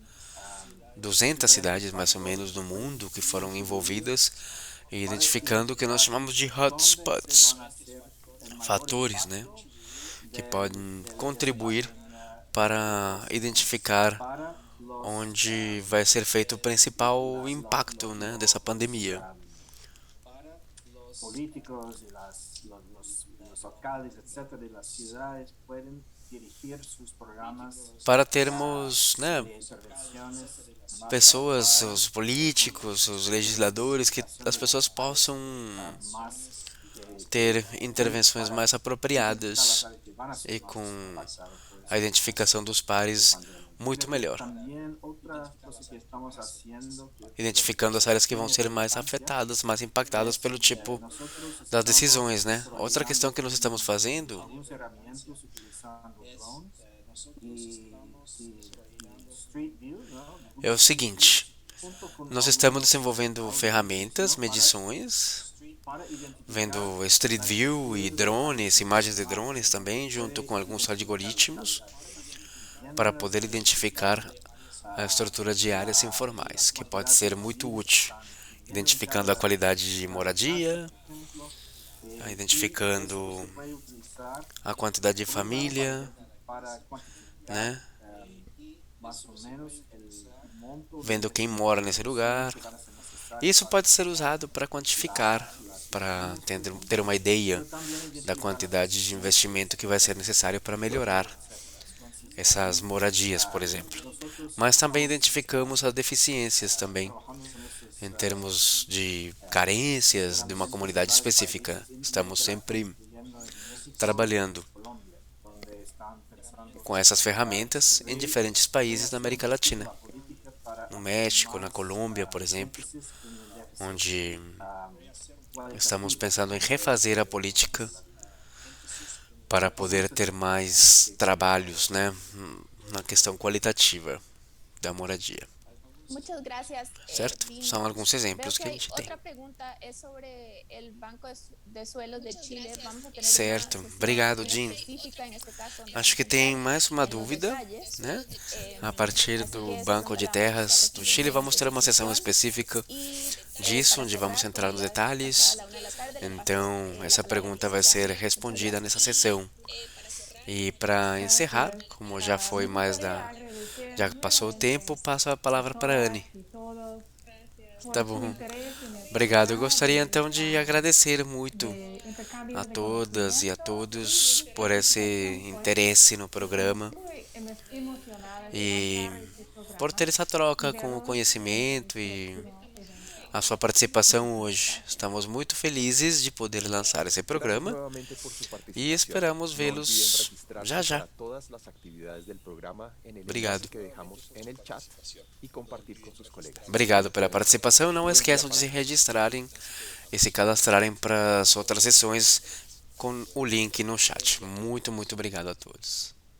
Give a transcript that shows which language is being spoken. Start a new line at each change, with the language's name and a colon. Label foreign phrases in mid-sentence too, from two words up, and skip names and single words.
Portuguese: 200 cidades mais ou menos no mundo que foram envolvidas, e identificando o que nós chamamos de hotspots, fatores, né, que podem contribuir para identificar onde vai ser feito o principal impacto, né, dessa pandemia.
Spanish: Políticos y los alcaldes, etcétera, de las ciudades pueden dirigir sus programas
Portuguese: Para termos, né,
Spanish: de intervenciones
Portuguese: pessoas, os políticos, os legisladores, que as pessoas possam
Spanish: más
Portuguese: ter intervenções mais apropriadas e com a identificação dos pares muito melhor,
Spanish: También otra cosa que estamos haciendo, que
Portuguese: identificando as áreas que vão ser mais afetadas, mais impactadas pelo tipo das decisões, né? Outra questão que nós estamos fazendo
Spanish: algunas herramientas utilizando drones y Street View, ¿no?
Portuguese: é o seguinte: nós estamos desenvolvendo ferramentas, medições, Para identificar vendo Street View e drones, imagens de drones também, junto com alguns algoritmos, para poder identificar a estrutura de áreas informais, que pode ser muito útil, identificando a qualidade de moradia, identificando
Spanish: puede utilizar
Portuguese: a quantidade de família,
Spanish: para cuantificar
Portuguese: né?
Spanish: más o menos el monto
Portuguese: Vendo quem mora nesse lugar.
Spanish: que van a ser necesarios.
Portuguese: Isso pode ser usado para quantificar, para ter uma ideia da quantidade de investimento que vai ser necessário para melhorar essas moradias, por exemplo. Mas também identificamos as deficiências também, em termos de carências de uma comunidade específica. Estamos sempre trabalhando com essas ferramentas em diferentes países da América Latina,
Spanish: la política para
Portuguese: no México, na Colômbia, por exemplo,
Spanish: énfasis en el déficit
Portuguese: onde estamos
Spanish: cualitativo
Portuguese: pensando em refazer a política para poder ter mais trabalhos, né, na questão qualitativa da moradia.
Spanish: Muchas gracias,
Portuguese: Certo? Dean. São alguns
Spanish: Veo
Portuguese: exemplos que que a
Spanish: hay
Portuguese: gente tem.
Spanish: otra pregunta es sobre el Banco de Suelos de Chile. Vamos a tener
Portuguese: Certo.
Spanish: una sesión
Portuguese: Obrigado,
Spanish: muy
Portuguese: Jean.
Spanish: específica en este caso, donde
Portuguese: Acho que
Spanish: vamos a
Portuguese: tem
Spanish: entrar
Portuguese: mais uma
Spanish: en los
Portuguese: dúvida,
Spanish: detalles.
Portuguese: né? Eh, A partir
Spanish: así
Portuguese: do
Spanish: que esa
Portuguese: Banco
Spanish: es
Portuguese: de
Spanish: la
Portuguese: Terras do Chile,
Spanish: representación
Portuguese: vamos ter uma
Spanish: de esta
Portuguese: sessão
Spanish: sesión.
Portuguese: específica
Spanish: Y,
Portuguese: disso,
Spanish: para
Portuguese: onde vamos
Spanish: cerrar,
Portuguese: entrar nos
Spanish: colegas,
Portuguese: detalhes.
Spanish: pasada la 1 de la tarde, le paso,
Portuguese: Então,
Spanish: la
Portuguese: essa
Spanish: palabra
Portuguese: pergunta vai
Spanish: inicial.
Portuguese: ser
Spanish: Muchas
Portuguese: respondida
Spanish: gracias.
Portuguese: nessa sessão. E para encerrar, como já foi mais da. Já passou o tempo, passo a palavra para a Anne. Tá bom. Obrigado. Eu gostaria então de agradecer muito a todas e a todos por esse interesse no programa e por ter essa troca com o conhecimento e a sua participação hoje. Estamos muito felizes de poder lançar esse
Spanish: Gracias
Portuguese: programa
Spanish: nuevamente por su
Portuguese: e
Spanish: participación.
Portuguese: esperamos
Spanish: No olviden
Portuguese: vê-los
Spanish: registrarse
Portuguese: já já.
Spanish: para todas las actividades del programa en el
Portuguese: Obrigado.
Spanish: enlace que dejamos en el chat y compartir con sus colegas.
Portuguese: Obrigado pela participação. Não esqueçam de se registrarem e se cadastrarem para as outras sessões com o link no chat. Muito, muito obrigado a todos.